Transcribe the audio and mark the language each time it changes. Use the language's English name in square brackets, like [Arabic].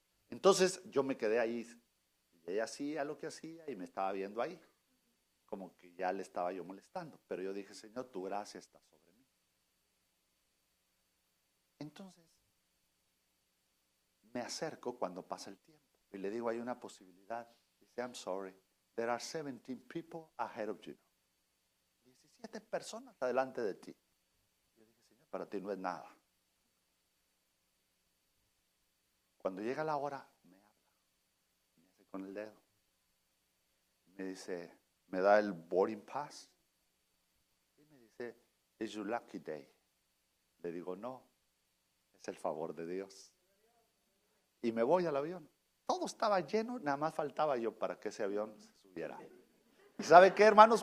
[Spanish] Entonces yo me quedé ahí y ella hacía lo que hacía y me estaba viendo ahí, como que ya le estaba yo molestando. Pero yo dije, Señor, tu gracia está sobre mí. Entonces me acerco cuando pasa el tiempo y le digo, hay una posibilidad. [English] Dice, I'm sorry, there are 17 people ahead of you. [Spanish] 17 personas adelante de ti. Yo dije, Señor, para ti no es nada. Cuando llega la hora, me habla, me hace con el dedo. Me dice, me da el boarding pass y me dice, [English] it's your lucky day. [Spanish] Le digo, no, es el favor de Dios. Y me voy al avión. Todo estaba lleno, nada más faltaba yo para que ese avión se subiera. ¿Y sabe qué, hermanos?